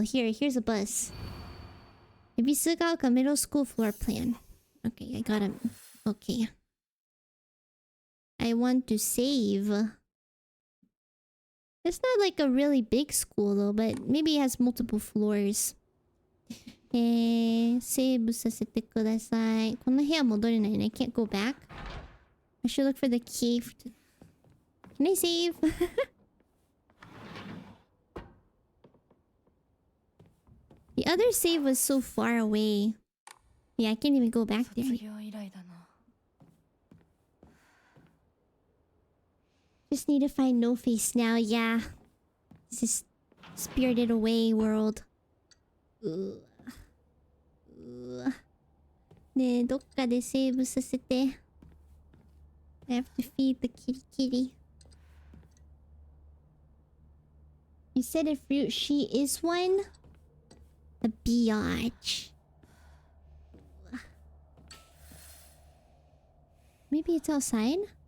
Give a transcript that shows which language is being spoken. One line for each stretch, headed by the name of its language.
English: Here's a bus. Ibisugaoka middle school floor plan. Okay, I got him. Okay. I want to save. It's not like a really big school though, but maybe it has multiple floors.
Japanese: セーブさせてください。この部屋戻れないね。
English: I can't go back. I should look for the key. Can I save? The other save was so far away. Yeah, I can't even go back there.
Japanese: 卒業以来だな。
English: Just need to find No Face now, yeah. This is Spirited Away world. Ugh. Ugh.
Japanese: ねえ、どっかでセーブさせて。
English: I have to feed the kitty kitty. You said a fruit, she is one? A biatch. Maybe it's outside?